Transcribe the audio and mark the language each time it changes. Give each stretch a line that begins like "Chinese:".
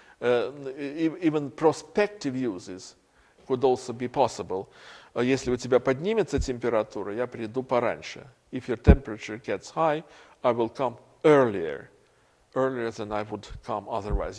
English: Even prospective uses could also be possible.
Russian: Если у тебя поднимется температура, я приду пораньше.
English: If your temperature gets high, I will come earlier than I would come otherwise.